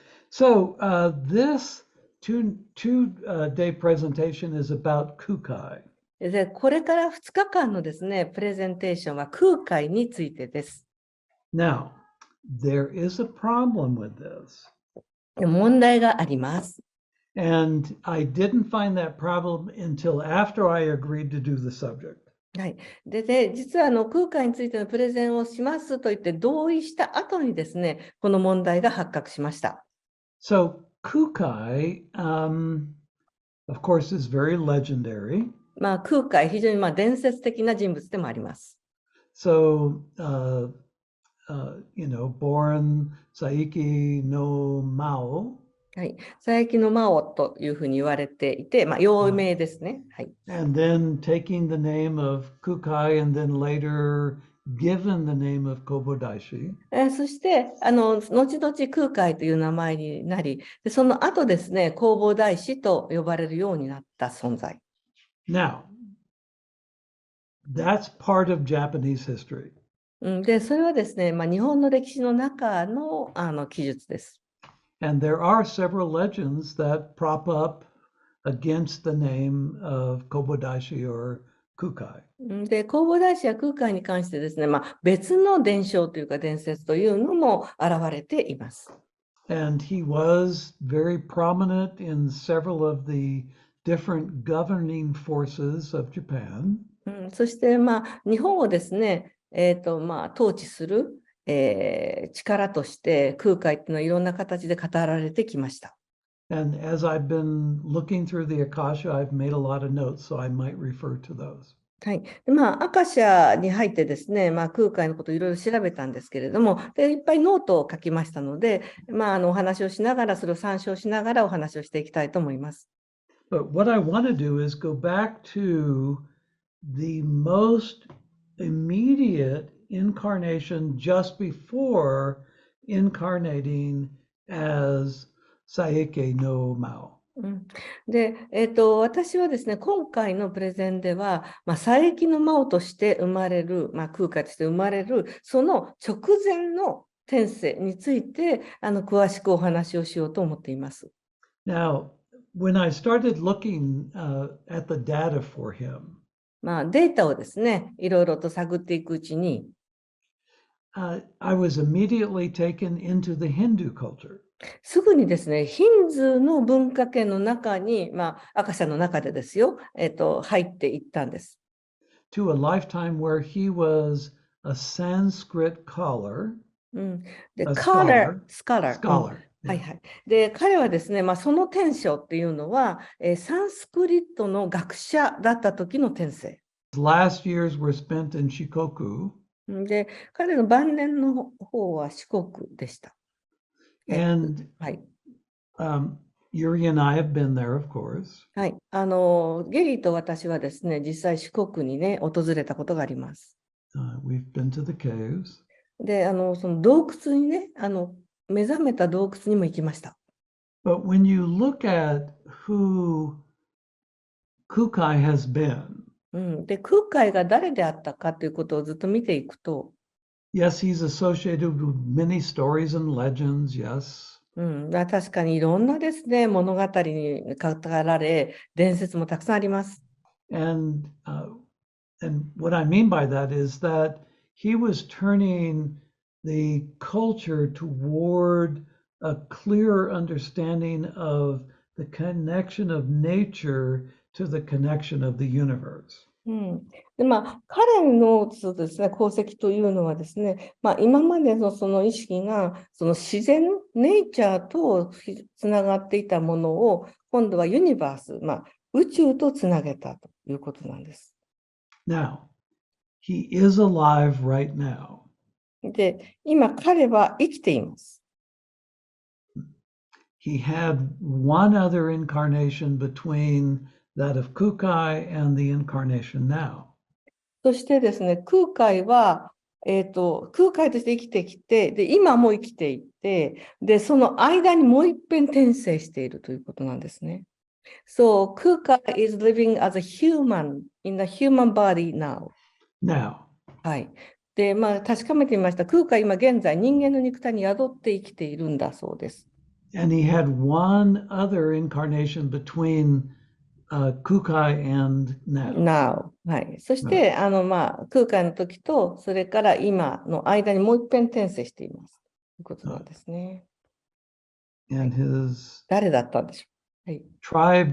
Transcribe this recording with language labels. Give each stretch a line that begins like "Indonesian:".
English: So this two day presentation is about Kukai.
Japanese: で、これから2日間のですね、プレゼンテーションは空海についてです。
English: Now, there is a problem with this.
Japanese: 問題があります。
English: And I didn't find that problem until after I agreed to do the subject.
Japanese: はい。で、実は空海についてのプレゼンをしますと言って同意した後にですね、この問題が発覚しました。
English: So Kukai, of course, is very legendary.
Japanese: 空海、非常に伝説的な人物でもあります。
English: So, born Saiki no Mao.
Japanese: はい。佐伯の魔王というふうに言われていて、幼名ですね。はい。
English: And then taking the name of Kukai and then later given the name of Kobodaishi.
Japanese: そして、後々空海という名前になり、でその後ですね、弘法大師と呼ばれるようになった存在。
English: Now, that's part of Japanese history.
Japanese: で、それはですね、日本の歴史の中の、記述です。
English: And there are several legends that prop up against the name of Kobodaishi or Kukai.
Japanese: で、弘法大師や空海に関してですね、別の伝承というか伝説というのも現れています。
English: And he was very prominent in several of the different governing forces of Japan.
Japanese: そして、日本をですね、統治する、力として空海っていうのはいろんな形で語られてきました。
English: And as I've been looking through the Akasha, I've made a lot of notes, so I might refer to those.
Japanese: はい。アカシャに入ってですね、空海のことをいろいろ調べたんですけれども、でいっぱいノートを書きましたので、お話をしながら、それを参照しながらお話をしていきたいと思います。
English: But what I want to do is go back to the most immediate incarnation just before incarnating as Saike no Mao.
Japanese: で、私はですね、今回のプレゼンでは、佐伯の魔王として生まれる、空海として生まれる、その直前の天性について、詳しくお話をしようと思っています。
English: Now, when I started looking at the data for him,
Japanese: データをですね、いろいろと探っていくうちに、
English: I was immediately taken into the Hindu culture.
Japanese: すぐにですね、ヒンズーの文化圏の中に、アカシャの中でですよ、入っていったんです。
English: To a lifetime where he was a Sanskrit scholar.
Japanese: で、
English: A
Japanese: スカラ
English: scholar.
Japanese: はいはい。で、彼はですね、その天性っていうのは、サンスクリットの学者だった時の天性。
English: His last years were spent in Shikoku.
Japanese: で、彼の晩年の方は四国でした。
English: And
Japanese: はい。
English: Yuri and I have been there, of course.
Japanese: はい。ゲリーと私はですね、実際四国にね、訪れたことがあります。
English: We've been to the caves.
Japanese: で、その洞窟にね、目覚めた洞窟にも行きました。
English: But when you look at who Kukai has been,
Japanese: で、空海が誰であったかということをずっと見ていくと、
English: yes, he's associated with many stories and legends, yes.
Japanese: 確かにいろんなですね、物語に語られ、伝説もたくさんあります。
English: And what I mean by that is that he was turning the culture toward a clearer understanding of the connection of nature to the connection of the universe.
Japanese: で、彼のそうですね、功績というのはですね、今までのその意識が、その自然、ネイチャーとつながっていたものを、今度はユニバース、宇宙とつなげたということなんです。
English: Now, he is alive right now.
Japanese: で、今彼は生きています。
English: He had one other incarnation between that of Kukai and the incarnation now.
Japanese: そしてですね、空海は、空海として生きてきて、で、今も生きていて、で、その間にもう一遍転生しているということなんですね。
English: So, Kukai is living as a human in the human body now. Now,
Japanese: はい。で、確かめてみました。空海今現在人間の肉体に宿って生きているんだそうです。
English: and he had one other incarnation between Kukai and Now. Now。
Japanese: はい。そし
English: Right.
Japanese: て、まあ、空海の時と、それから今の間にもう一遍転生しています。ということなんですね。
English: And his
Japanese: 誰だったんでしょう。はい。